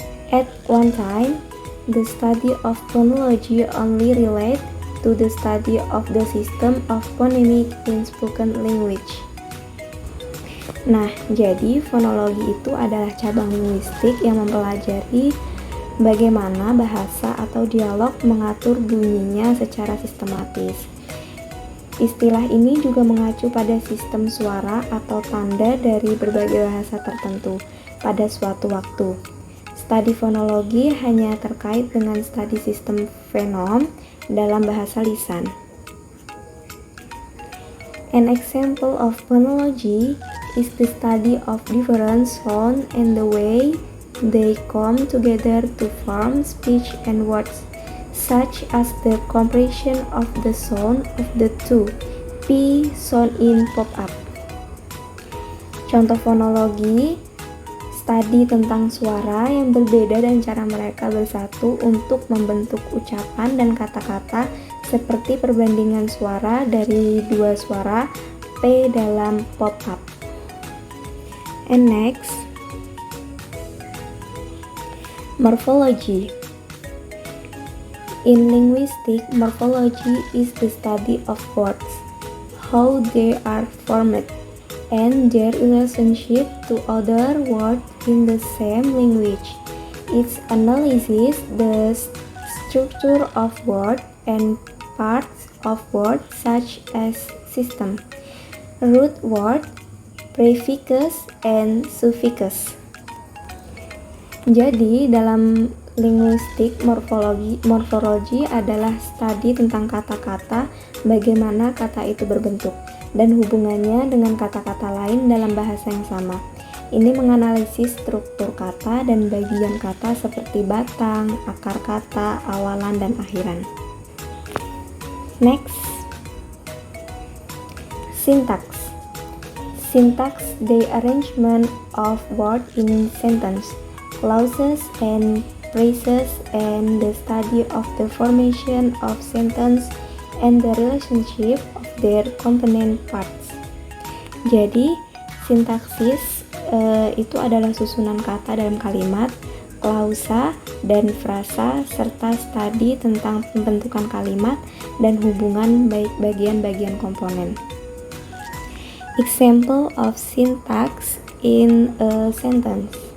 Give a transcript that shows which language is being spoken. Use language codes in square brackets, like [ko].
[en] At one time, the study of phonology only related to the study of the system of phonemic in spoken language. [id] Nah, jadi fonologi itu adalah cabang linguistik yang mempelajari bagaimana bahasa atau dialog mengatur bunyinya secara sistematis. Istilah ini juga mengacu pada sistem suara atau tanda dari berbagai bahasa tertentu pada suatu waktu. Studi fonologi hanya terkait dengan studi sistem fonem dalam bahasa lisan. [en] An example of phonology is the study of different sounds and the way they come together to form speech and words, such as the compression of the sound of the two P sound in pop-up. [id] Contoh fonologi, studi tentang suara yang berbeda dan cara mereka bersatu untuk membentuk ucapan dan kata-kata seperti perbandingan suara dari dua suara P dalam pop-up. [en] And next, morphology. In linguistics, morphology is the study of words, how they are formed, and their relationship to other words in the same language. It analyzes the structure of words and parts of words such as system, root word, prefix, and suffix. [id] Jadi, dalam linguistik, morfologi adalah studi tentang kata-kata, bagaimana kata itu berbentuk, dan hubungannya dengan kata-kata lain dalam bahasa yang sama. Ini menganalisis struktur kata dan bagian kata seperti batang, akar kata, awalan, dan akhiran. [en] Next, syntax. Syntax, the arrangement of words in sentence, clauses and phrases, and the study of the formation of sentence and the relationship of their component parts. [id] Jadi, sintaksis itu adalah susunan kata dalam kalimat, klausa, dan frasa, serta studi tentang pembentukan kalimat dan hubungan bagian-bagian komponen. [en] Example of syntax in a sentence.